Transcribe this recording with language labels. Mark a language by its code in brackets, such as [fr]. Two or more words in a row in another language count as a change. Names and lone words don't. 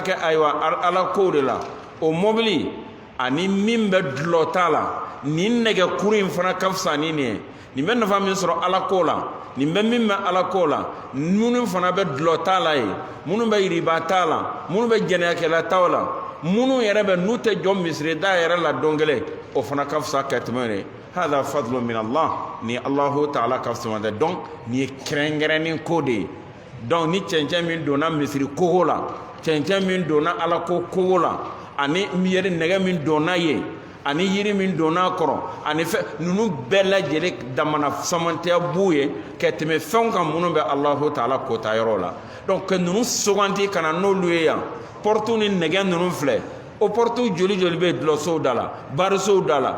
[bm] kɛ ayiwa ala kow de la o mobili ani min bɛ dulɔ t'a la nin nɛgɛkuru in fana ka fisa ni nin ye nin bɛ nafa min sɔrɔ ala ko la nin bɛ min bɛ ala ko la minnu fana bɛ dulɔ t'a la ye minnu bɛ yiriba t'a la minnu bɛ jɛnɛyakɛla t'aw la minnu yɛrɛ bɛ n'u tɛ jɔ misiri da yɛrɛ la don kelen o fana ka fisa ka tɛmɛ nin [ar] هذا فضل من الله [bm] ni [ar] الله تعالى [bm] ka fisa tɛ donc nin ye kɛrɛnkɛrɛnni ko de ye donc ni cɛncɛn min donna misiri kogo la cɛncɛn min donna ala ko kogo la ani yɛrɛ nɛgɛ min donna ye ani yiri min donna kɔrɔ ani fɛn ninnu bɛɛ lajɛlen damana samantɛya b'u ye ka tɛmɛ fɛnw kan minnu bɛ [ar] الله تعالى [bm] kota yɔrɔ la donc ka ninnu suganti ka na n'olu ye yan porte ni nɛgɛ ninnu filɛ o porte joli bɛ dulɔsow da la barisow da la